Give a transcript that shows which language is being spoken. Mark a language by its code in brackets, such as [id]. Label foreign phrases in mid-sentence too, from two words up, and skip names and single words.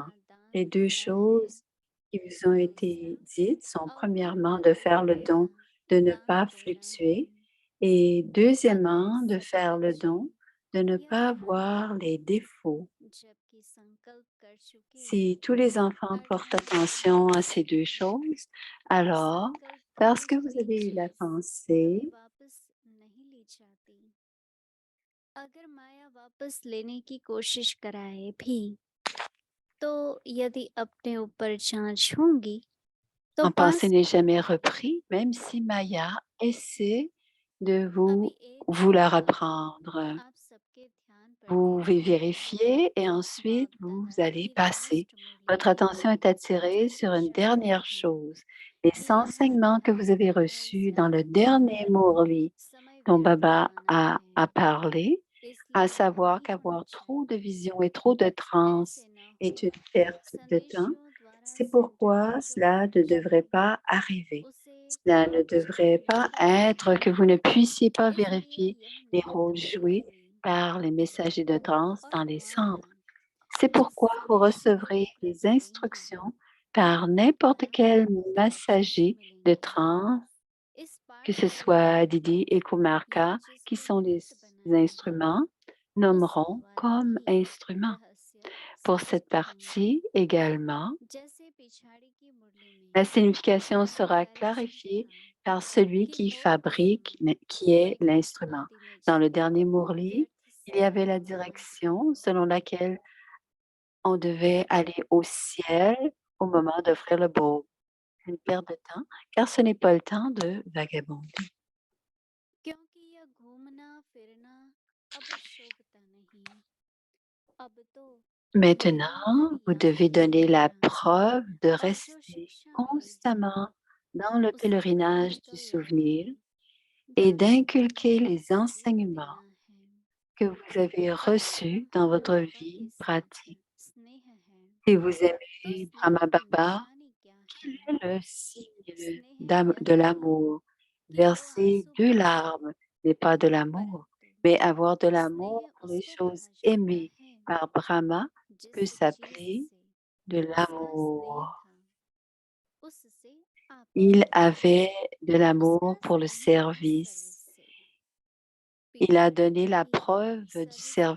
[fr] Les deux choses qui vous ont été dites sont premièrement de faire le don, de ne pas fluctuer et deuxièmement de faire le don, de ne pas voir les défauts. Si tous les enfants portent attention à ces deux choses, alors, parce que vous avez eu la pensée, [hi] अगर माया वापस लेने की कोशिश कराए भी तो यदि अपने ऊपर जांच होगी तो [fr] en pensée [hi] पास [fr] n'est jamais repris, même si Maya essaie de [hi] अभी एक [fr] vous la [hi] बात [fr] reprendre. [hi] आप सबके ध्यान [fr] Vous [hi] पड़ने [fr] pouvez [hi] चाहिए। [fr] vérifier et ensuite [hi] बाप [fr] vous [hi] दादा [fr] allez [hi] की [fr] passer. [hi] लास्ट मुरली [fr] Votre attention est attirée [hi] जो [fr] sur une [hi] पिछाड़ी [fr] dernière [hi] है [fr] chose, les [hi] यहाँ [fr] enseignements que vous avez [hi] बहुत [fr] reçus dans le [hi] ज्यादा [fr] dernier Mourli [hi] समय [fr] dont [hi] व्यर्थ [fr] Baba [hi] जाना [fr] a [hi] है, [fr] parlé, à [hi] इसलिए [fr] savoir [hi] नहीं होना [fr] qu'avoir trop de [hi] चाहिए। [fr] vision et trop de trans [hi] ऐसे न [fr] est [hi] हो [fr] une perte de temps. [hi] संदेशों द्वारा [fr] C'est pourquoi [hi] संतुलन जो [fr] cela ne [hi] विनष्ट [fr] devrait [hi] है [fr] pas arriver. [hi] उसे [fr] Cela ne [hi] आप [fr] devrait [hi] जागृत [fr] pas [hi] कीजिए। [fr] être que vous ne puissiez pas [hi] इसलिए [fr] vérifier [hi] यह [fr] les [hi] मेरी [fr] rôles joués [hi] धनराशि [fr] par les messagers de trans [hi] और [fr] dans les [hi] वह [fr] centres. [hi] है [fr] C'est pourquoi [hi] जिससे [fr] vous [hi] सभी [fr] recevrez des [hi] प्रतिबिंब [fr] instructions par n'importe [hi] परम [fr] quel [hi] पिता के बख्शिश [fr] messager de [hi] मिलेंगे। [fr] trans, [hi] इस [fr] que ce [hi] पाठशाला [fr] soit [hi] में [fr] Didi et [hi] यह [fr] Kumarka, qui [hi] जिसने [fr] sont les [hi] निमित्त बनाया है [fr] instruments, [hi] उसी [fr] nommeront [hi] द्वारा [fr] comme [hi] ही [fr] instruments. [hi] रहस्य [fr] Pour cette [hi] स्पष्ट होंगे। [fr] partie également, [hi] जैसे पिछाड़ी की मुरली [fr] la [hi] में [fr] signification [hi] दादा [fr] sera [hi] पहले से [fr] clarifiée [hi] था [fr] par celui [hi] कि [fr] qui [hi] लोक [fr] fabrique, [hi] कुसुम [fr] qui est [hi] विकृत [fr] l'instrument. [hi] आदि में [fr] Dans le [hi] जाकर [fr] dernier Mourli, [hi] व्यर्थ [fr] il y avait [hi] समय [fr] la [hi] गंवाते [fr] direction [hi] हैं। [fr] selon laquelle on devait aller au ciel au moment d'offrir le baume. Une perte de temps, car ce n'est pas le temps de vagabonder. [hi] क्योंकि यह घूमना फिरना अब शोभता नहीं, अब तो [fr] Maintenant, vous [hi] निरंतर [fr] devez [hi] यात्रा [fr] donner la [hi] करना [fr] preuve de [hi] और जो [fr] rester [hi] शिक्षा मिली है [fr] constamment dans le [hi] उसे [fr] pèlerinage du [en] practical life [fr] souvenir [hi] में [fr] et [hi] दार्शनिक [fr] d'inculquer les [hi] स्वरूप [fr] enseignements [hi] देना है। [fr] que vous avez [hi] अगर [fr] reçus dans votre [hi] बाबा [fr] vie [hi] के साथ [fr] pratique. [hi] स्नेह है [fr] Si vous [hi] तो [fr] aimez [hi] स्नेह [fr] Brahma [hi] की [fr] Baba, [hi] निशानी क्या [fr] quel [hi] है? [fr] est le signe [hi] स्नेह यह [fr] de [hi] नहीं [fr] l'amour? [hi] कि दो [fr] Verser [hi] आंसू [fr] deux [hi] बहाए, [fr] larmes n'est pas de l'amour, [hi] परंतु [fr] mais avoir de [hi] स्नेह [fr] l'amour pour les [hi] उसको [fr] choses [hi] कहा जाता [fr] aimées [hi] है [fr] par Brahma [hi] जिस [fr] peut [hi] चीज [fr] s'appeler [hi] से [fr] de [hi] उसका स्नेह [fr] l'amour. [hi] था उससे [fr] Il [hi] आपका था। [fr] avait de l'amour [hi] उसका [fr] pour le [hi] स्नेह [fr] service. [hi] सर्वस्व। [fr] Il a [hi] पिछाड़ी [fr] donné [hi] ने [fr] la [hi] भी [fr] preuve du [hi] सभी का